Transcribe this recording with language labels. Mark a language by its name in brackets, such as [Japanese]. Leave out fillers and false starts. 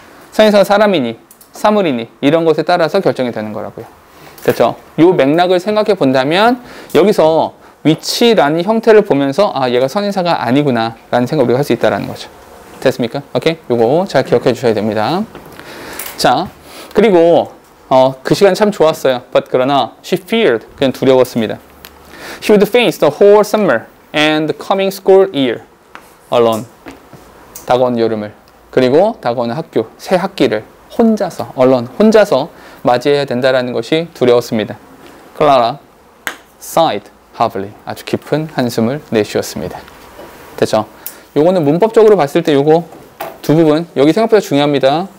[Korean] 선행사가 사람이니 사물이니 이런 것에 따라서 결정이 되는 거라고요. 됐죠? 요 맥락을 생각해 본다면 여기서 위치라는 형태를 보면서 아 얘가 선인사가 아니구나 라는 생각을 우리가 할 수 있다는 거죠. 됐습니까? 오케이? 요거 잘 기억해 주셔야 됩니다. 자, 그리고 그 시간 참 좋았어요. [English] But [Korean] 그러나 [English] she feared, [Korean] 그냥 두려웠습니다. [English] She would face the whole summer and the coming school year alone. [Korean] 다가온 여름을 그리고 다가오는 학교, 새 학기를 혼자서 [English] alone, [Korean] 혼자서 맞이해야 된다는 것이 두려웠습니다. 클라라 [English] sighed heavily, [Korean] 아주 깊은 한숨을 내쉬었습니다. 됐죠? 요거는 문법적으로 봤을 때 요거 두 부분, 여기 생각보다 중요합니다.